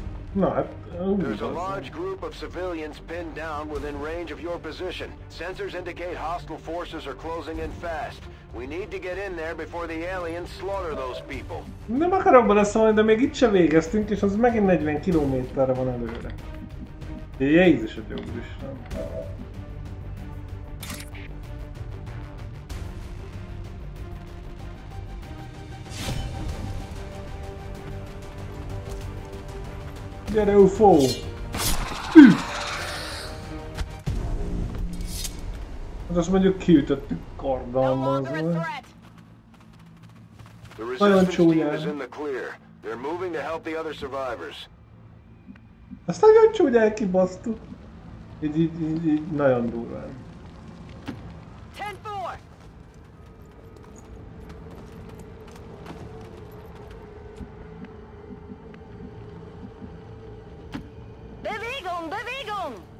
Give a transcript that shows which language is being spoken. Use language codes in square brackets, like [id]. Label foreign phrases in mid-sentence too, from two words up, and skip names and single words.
[hu] Na hát, [en] There's a large group of civilians pinned down within range of your position. Sensors indicate hostile forces are closing in fast. We need to get in there before the aliens slaughter those people. [hu] Nem akarok beleszólni, de még itt se végeztünk, és az megint 40 kilométerre van előre. Jézus a Úristen. Gyere, UFO! Hát azt mondjuk kiütöttük karddal. Nagyon csúnyán. Azt nagyon csúnyán kibasztuk. Így nagyon durván. [de] Bewegung, Bewegung!